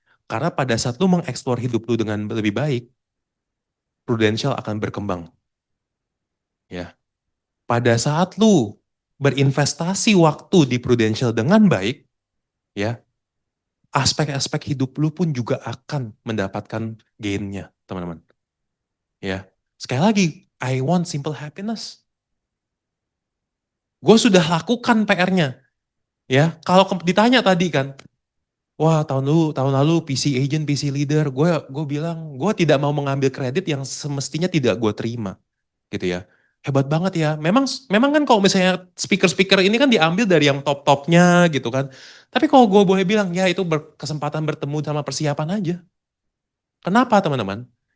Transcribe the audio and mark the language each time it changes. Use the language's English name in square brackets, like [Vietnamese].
[Indonesian] Karena pada saat lu mengeksplor hidup lu dengan lebih baik, Prudential akan berkembang. Ya. Pada saat lu berinvestasi waktu di Prudential dengan baik, ya, aspek-aspek hidup lu pun juga akan mendapatkan gain-nya, teman-teman. Ya. Sekali lagi, [English] I want simple happiness. [Indonesian] Gue sudah lakukan PR-nya. Ya, kalau ditanya tadi kan, wah tahun lalu PC agent, PC leader, gue bilang gue tidak mau mengambil kredit yang semestinya tidak gue terima, gitu ya. Hebat banget ya. Memang kan kalau misalnya speaker-speaker ini kan diambil dari yang top-topnya gitu kan. Tapi kalau gue boleh bilang ya itu kesempatan bertemu sama persiapan aja. Kenapa teman-teman?